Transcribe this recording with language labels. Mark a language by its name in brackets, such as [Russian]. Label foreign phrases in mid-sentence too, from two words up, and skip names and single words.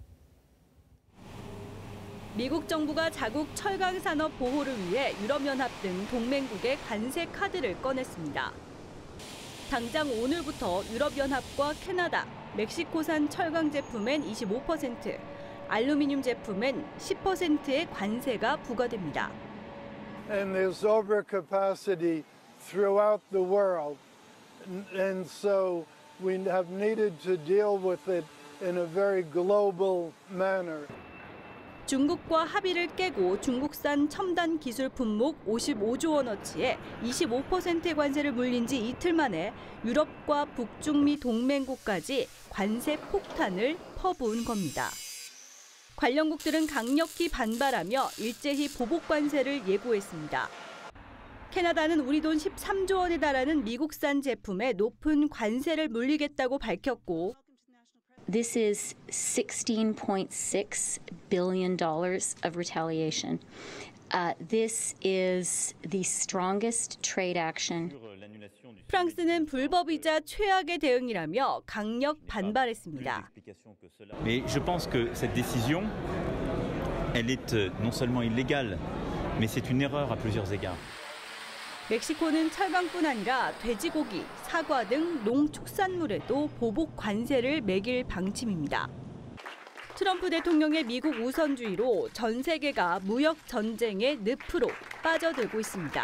[Korean] 미국 정부가 자국 철강 산업 보호를 위해 유럽연합 등 동맹국의 관세 카드를 꺼냈습니다. 당장 오늘부터 유럽연합과 캐나다, 멕시코산 철강 제품엔 25%, 알루미늄 제품엔 10%의 관세가 부과됩니다. [English] and there's overcapacity throughout the world. And so we have needed to deal with it in a very global manner. [Korean] 중국과 합의를 깨고 중국산 첨단 기술 품목 55조 원어치의 25%의 관세를 물린 지 이틀 만에 유럽과 북중미 동맹국까지 관세 폭탄을 퍼부은 겁니다. 관련국들은 강력히 반발하며 일제히 보복 관세를 예고했습니다. 캐나다는 우리 돈 13조 원에 달하는 미국산 제품에 높은 관세를 물리겠다고 밝혔고 [English] This is $16.6 billion of retaliation. This is the strongest trade action. [Korean] 프랑스는 불법이자 최악의 대응이라며 강력 반발했습니다. [French] Mais je pense que cette décision, elle est non seulement illégale, mais c'est une erreur à plusieurs égards. [Korean] 멕시코는 철강뿐 아니라 돼지고기, 사과 등 농축산물에도 보복 관세를 매길 방침입니다. 트럼프 대통령의 미국 우선주의로 전 세계가 무역 전쟁의 늪으로 빠져들고 있습니다.